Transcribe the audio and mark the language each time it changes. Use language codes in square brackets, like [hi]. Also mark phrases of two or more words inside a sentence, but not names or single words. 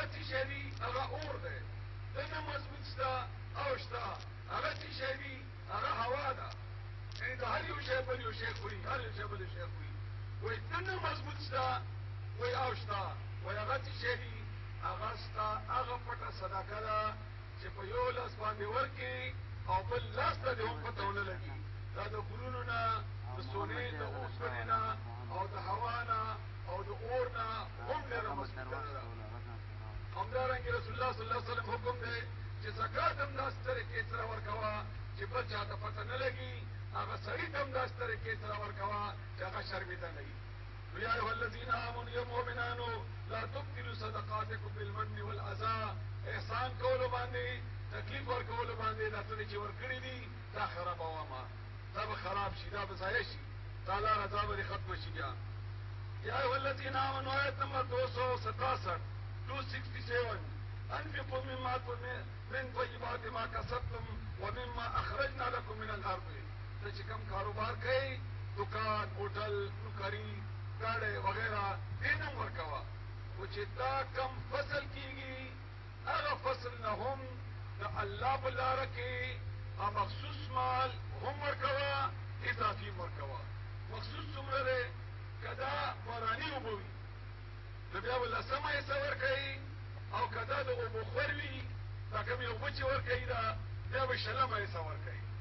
[ps] څه شی دي هغه اور دی دنه مضبوط شته او شته هغه څه شی دي هغه هوا ده یعنې د هر یو شی بل یو شی خوري هر یو شی بل یو شی خوري وایي دنه مضبوط شته وایي او شته وایي هغه څه شی دي هغه ستا هغه پټه صدقه ده چې په یو لاس باندې ورکړي او بل لاس ته دې هم پته ونه لګي دا د غرونو نه د سونې د اوسپنې نه او د هوا نه او د اور نه هم ډېره مضبوطه ده همدارنګې رسول الله صلی الله علیه وسلم حکم دی چې زکات هم داسې طریقې سره ورکوه چې بل چا ته پته نه لګي هغه سړي ته هم داسې طریقې سره ورکوه چې هغه شرمېده نه وي نو [ar] یا ایها الذین آمنوا [ps] یا مؤمنانو [ar] لا تبطلوا صدقاتکم بالمن والأذى [ps] احسان کولو باندې تکلیف ورکولو باندې دا څه چې ورکړي دي دا خرابومه دا به خراب شي دا به ضایع شي تعالی رضا به ختم شي بیا [ar] یا ایها الذین آمنوا [ps] آیت نمبر 267 [ar] 267 انفقوا مما من طیبات ما کسبتم ومما اخرجنا لكم من الارض [ps] ته چې کوم کاروبار کوي دکان ہوټل نوکری گاڑی وغیرہ دینم ورکوا و چې دا کم فصل کیږي هغه فصل نه هم د الله په لاره کې مخصوص مال هم ورکوا اضافي ورکوا مخصوص څومره دی که دا باراني اوبه وي نو بیا به لسمه حصه ورکوي او که دا د اوبو خور وي دا کومې اوبه چې ورکوي دا بیا به شلمه حصه ورکوي